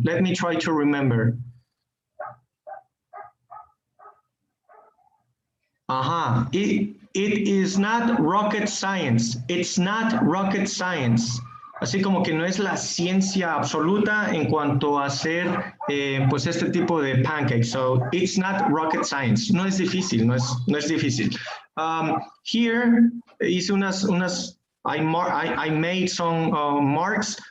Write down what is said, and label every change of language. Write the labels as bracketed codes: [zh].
[en] Let me try to remember. It is not rocket science. It's not rocket science. [es] Así como que no es la ciencia absoluta en cuanto a hacer pues este tipo de pancakes. [en] So it's not rocket science. [es] No es difícil, no es difícil. [en] Here [es] hice [en] I made some marks.